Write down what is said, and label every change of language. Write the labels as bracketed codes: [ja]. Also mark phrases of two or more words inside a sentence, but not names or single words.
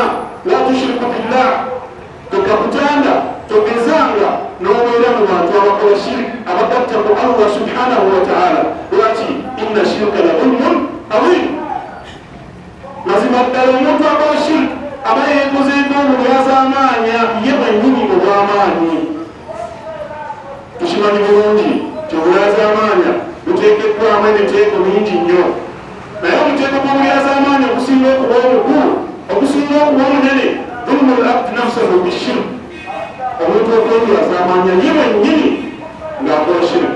[ar] لا تشرك بالله, [lg] tokakutanda togezanga n'obeera mu bantu abakola shiriki abagatta ku Allah [ar] سبحانه وتعالى. [lg] Lwaki? [ar] إن الشرك لظلم عظيم. [lg] Mazima ddala omuntu akola shiriki aba yeekozeeko obulyazaamaanya ye bwennyini mu bw'amaanyi. Tukimanyi bulungi ti obulyazaamaanya buteekeddwamu emiteeko mingi nnyo, naye omuteeko gw'obulyazaamaanya okusinga okuba omukulu okusinga okuba omunene [ar] ظلم العبد نفسه بالشرك, [lg] omuntu okwebyazaamaanya ye bwennyini ng'akola shiriki.